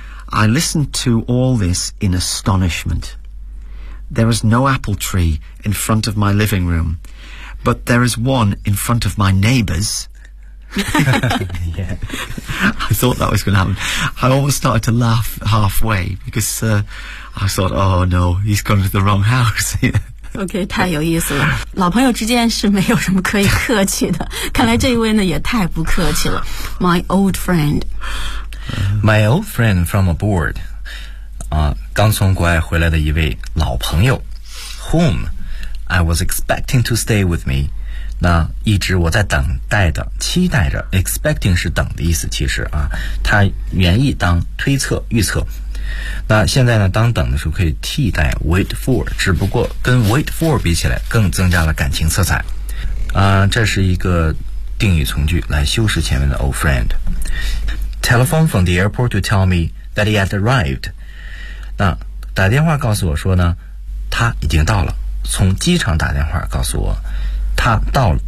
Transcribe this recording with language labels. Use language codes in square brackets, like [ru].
[en] I listened to all this in astonishment. There was no apple tree in front of my living room. But there is one in front of my neighbors. Yeah. I thought that was going to happen. I almost started to laugh halfway because、I thought, oh no, he's gone to the wrong house. [zh] Okay, 太有意思了。老朋友之间是没有什么可以客气的。看来这一位呢也太不客气了。 [en] My old friend. My old friend from abroad.、 [zh] 刚从国外回来的一位老朋友 whom... [en] I was expecting to stay with me. [zh] 那一直我在等待的期待着 expecting 是等的意思其实啊，他原意当推测预测那现在呢，当等的时候可以替代 wait for， 只不过跟 wait for 比起来更增加了感情色彩。这是一个定语从句来修饰前面的 old friend。 [en] Telephone from the airport to tell me that he had arrived。 [zh] 那打电话告诉我说呢，他已经到了，从机场打电话告诉我他到了。